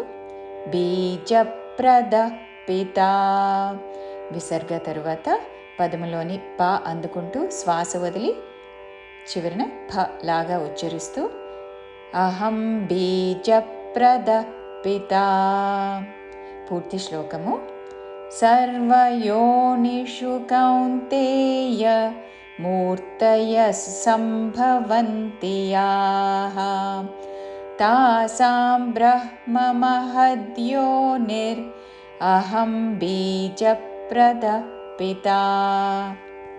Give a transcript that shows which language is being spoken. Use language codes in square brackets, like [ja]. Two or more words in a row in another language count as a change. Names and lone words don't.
[sa] బీజప్రద పితా [te] విసర్గ తరువాత పదములోని ప అందుకుంటూ శ్వాస వదిలి చివరిన ఫ లాగా ఉచ్చరిస్తూ [sa] అహం బీజప్రద పితా. [te] పూర్తి శ్లోకము. [sa] सर्वयोनिषु कौन्तेय मूर्तयः सम्भवन्ति याः तासां ब्रह्ममहद्योनिरहं बीजप्रदः पिता.